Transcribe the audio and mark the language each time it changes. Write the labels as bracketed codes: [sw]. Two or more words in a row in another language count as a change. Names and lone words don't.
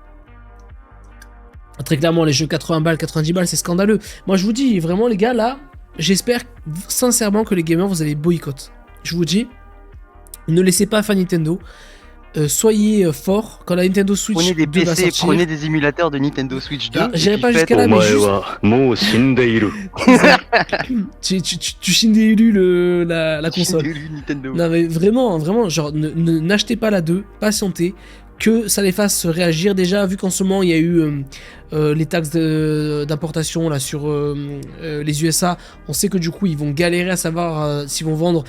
[fr] Très clairement, les jeux 80 balles, 90 balles, c'est scandaleux. Moi je vous dis, vraiment les gars, là, j'espère sincèrement que les gamers vous allez boycott. Je vous dis, ne laissez pas faire Nintendo. Soyez forts quand la Nintendo Switch Prenez des 2 va PC, sortir. prenez des émulateurs de Nintendo Switch 2. Ah, j'irai et pas puis jusqu'à là, faites- mais juste... [ja] もう死んでいる。 [fr] tu Shinderu la console. Nintendo. Non mais vraiment, vraiment, genre n'achetez pas la 2, patientez, que ça les fasse réagir. Déjà, vu qu'en ce moment il y a eu les taxes d'importation là sur les USA, on sait que du coup ils vont galérer à savoir s'ils vont vendre.